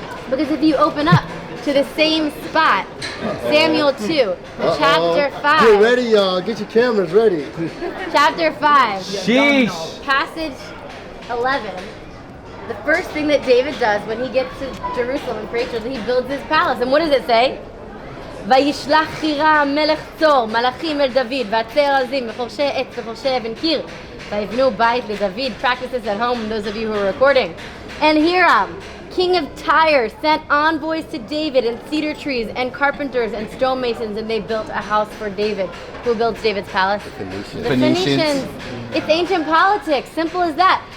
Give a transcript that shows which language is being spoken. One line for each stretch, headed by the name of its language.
English: Because if you open up to the same spot, Samuel 2, chapter 5. Get ready, y'all. Get your cameras ready. Chapter 5. Sheesh. Passage 11. The first thing that David does when he gets to Jerusalem and creates, he builds his palace. And what does it say?
Hebrew: וישלח חירה מלך צור מלאכים אל דוד והצארזים וחורשי עץ וחורשי אבן קיר ויבנו בית לדוד.
English: Practice this at home, those of you who are recording. And Hiram, king of Tyre, sent envoys to David and cedar trees and carpenters and stonemasons, and they built a house for David. Who builds David's palace? The Phoenicians. It's ancient politics, simple as that.